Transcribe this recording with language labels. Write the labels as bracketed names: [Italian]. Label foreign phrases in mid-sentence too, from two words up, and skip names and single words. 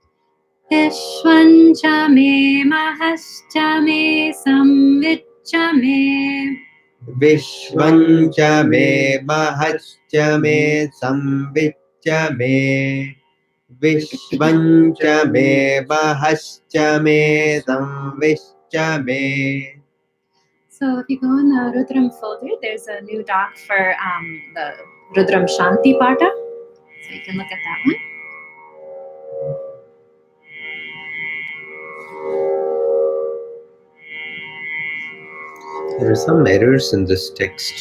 [Sanskrit] विश्वञ्च मे महश्च मे संविच्च मे. विश्वञ्च मे महश्च मे संविच्च मे. विश्वञ्च मे महश्च मे संविच्च मे. [English] So if you go in the Rudram folder, there's a new doc for the Rudram Shanti Pata. So you can look at that one. There are some errors in this text.